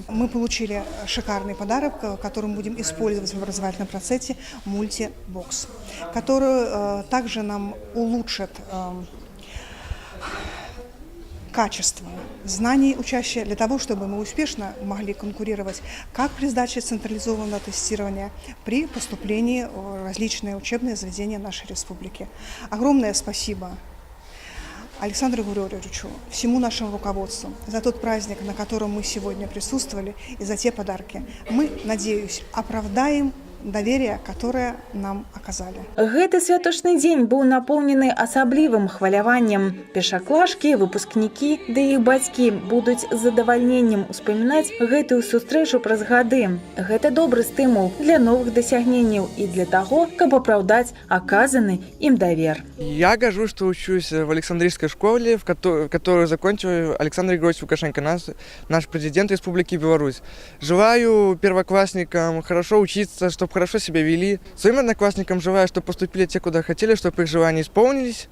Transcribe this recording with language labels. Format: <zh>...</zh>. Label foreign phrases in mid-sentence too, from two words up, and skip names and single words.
<ru>Мы получили шикарный подарок, который мы будем использовать в образовательном процессе, мультибокс, который также нам улучшит качество знаний учащих для того, чтобы мы успешно могли конкурировать как при сдаче централизованного тестирования, при поступлении в различные учебные заведения нашей республики. Огромное спасибо Александру Григорьевичу, всему нашему руководству за тот праздник, на котором мы сегодня присутствовали, и за те подарки. Мы, надеюсь, оправдаем доверие, которое нам оказали.</ru> <be>Гэты святочны дзень быў напоўнены асаблівым хваляваннем. Першаклашкі, выпускнікі ды іх бацькі будуць з задавальненнем успамінаць гэтую сустрэчу праз гады. Гэта добры стымул для новых дасягненняў і для таго, каб апраўдаць аказаны ім давер.</be> <ru>Я горжусь, что учусь в Александрийской школе, которую закончил Александр Григорьевич Лукашенко, наш президент Республики Беларусь. Желаю первоклассникам хорошо учиться, чтобы хорошо себя вели. Своим одноклассникам желаю, чтобы поступили те, куда хотели, чтобы их желания исполнились.</ru>